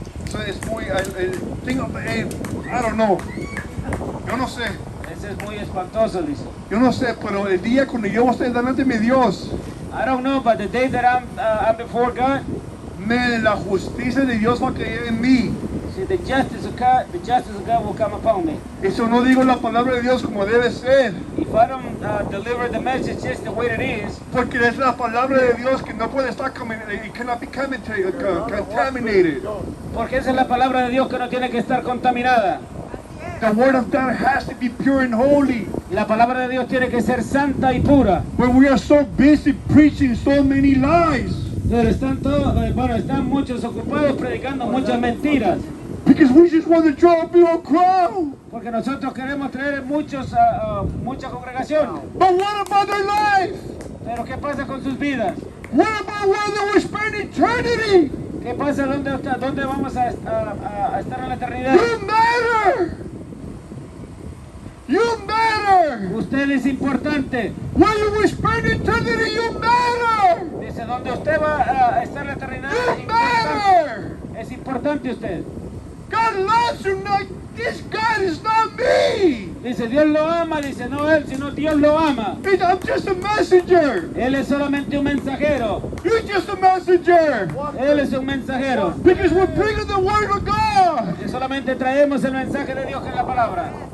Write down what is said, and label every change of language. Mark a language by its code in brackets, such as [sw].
[en] So it's muy, el thing of, I don't know. [es] Yo no sé. Ese es muy espantoso, dice. Yo no sé, pero el día cuando yo esté delante de mi Dios, [en] I don't know, but the day that I'm before God, [es] la justicia de Dios va a caer en mí. [en] see, the justice of God will come upon me. [es] Eso no digo la palabra de Dios como debe ser, [en] If I don't deliver the message just the way it is, [es] porque es la palabra de Dios que no puede estar [en] it cannot be contaminated. [es] porque esa es la palabra de Dios que no tiene que estar contaminada. [en] The word of God has to be pure and holy. [es] La palabra de Dios tiene que ser santa y pura. [en] When we are so busy preaching so many lies, [es] Pero están muchos ocupados predicando muchas mentiras. [en] because we just want to draw a big old crowd. [es] Porque nosotros queremos traer mucha congregación. [en] But what about their life? [es] Pero ¿qué pasa con sus vidas? [en] What about where they will spend eternity? [es] ¿Qué pasa? ¿Dónde vamos a estar en la eternidad? [en] You matter. You matter. [es] Usted es importante. [en] Where you will spend eternity, you matter. [es] Dice, ¿dónde usted va a estar en la eternidad? [en] You matter. [es] Es importante usted. [en] God loves you. Not this God is not me. [es] Dice, Dios lo ama. Dice, no él, sino Dios lo ama. [en] I'm just a messenger. [es] Él es solamente un mensajero. [en] You're just a messenger. [es] Él es un mensajero. [en] Because we're bringing the word of God. [es] Que solamente traemos el mensaje de Dios que es la palabra.